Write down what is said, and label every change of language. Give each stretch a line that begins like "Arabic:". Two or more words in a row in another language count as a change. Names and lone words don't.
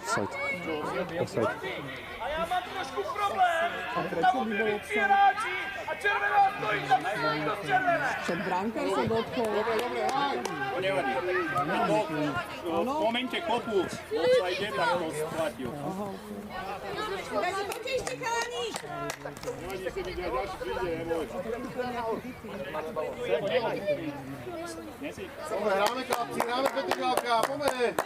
Slovak: Offside. A já mám trošku problém. Tam byli 3 hráči a červená stojí, tak stojí to červené. Však brankár sa dotkol. To nevadí. V momente kopu sa ide, tak to splatil. Dajte poďte ešte chalani! Poďme, hráme chlapci, hráme Petrgálka, poďme.